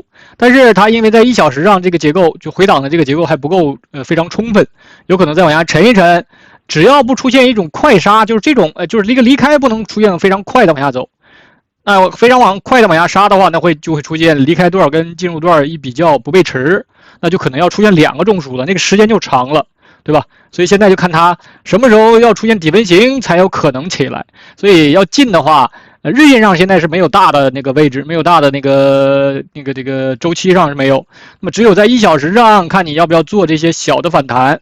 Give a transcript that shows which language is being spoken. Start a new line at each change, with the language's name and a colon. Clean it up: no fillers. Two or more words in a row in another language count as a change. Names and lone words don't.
Chinese: 但是它因為在1小時上這個結構，就回檔的這個結構還不夠非常充分，有可能再往下沉一沉。只要不出現一種快殺，就是這種就是一個離開不能出現非常快的往下走。那非常快的往下殺的話，那就會出現離開段跟進入段一比較不背馳，那就可能要出現2個中樞了，那個時間就長了。對吧？所以現在就看它什麼時候要出現底分型才有可能起來。所以要進的話，日線上現在是沒有大的那個位置，沒有大的這個週期上是沒有。那麼只有在1小時上看你要不要做這些小的反彈。